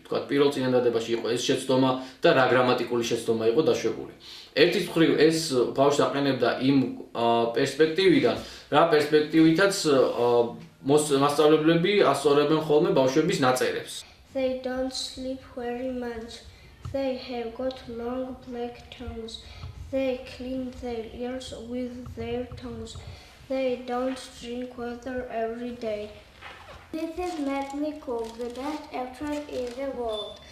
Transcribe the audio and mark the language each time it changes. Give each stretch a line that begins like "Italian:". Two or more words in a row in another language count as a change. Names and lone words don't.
Georgian: თქვათ, პირველ წინადადებაში იყო ეს შეცდომა და რა გრამატიკული შეცდომა იყო დაშვებული. ერთის მხრივ ეს ბავშვს აყენებდა იმ პერსპექტივიდან, რა პერსპექტივითაც მასწავლებლები ასწორებენ ხოლმე ბავშვების ნაწერებს.
English: They don't sleep very much. They have got long black tongues. They clean their ears with their tongues. They don't drink water every day. This is Medley Cook, the best actress in the world.